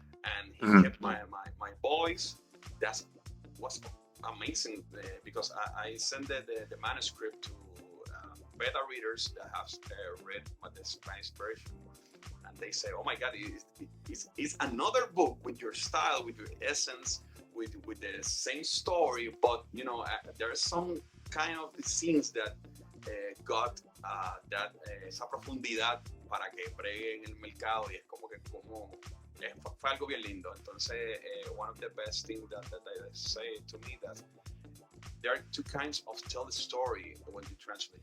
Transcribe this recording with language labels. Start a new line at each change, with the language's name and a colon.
English: And he kept my voice. That was amazing, because I sent the manuscript to beta readers that have read the Spanish version, and they say, oh my God, it's another book with your style, with your essence, with the same story, but there are some kind of scenes that
Spanish: got esa profundidad para que bregue en el mercado y es como que fue algo bien lindo.
English: Entonces, one of the best things that they say to me that there are two kinds of tell the story when you translate.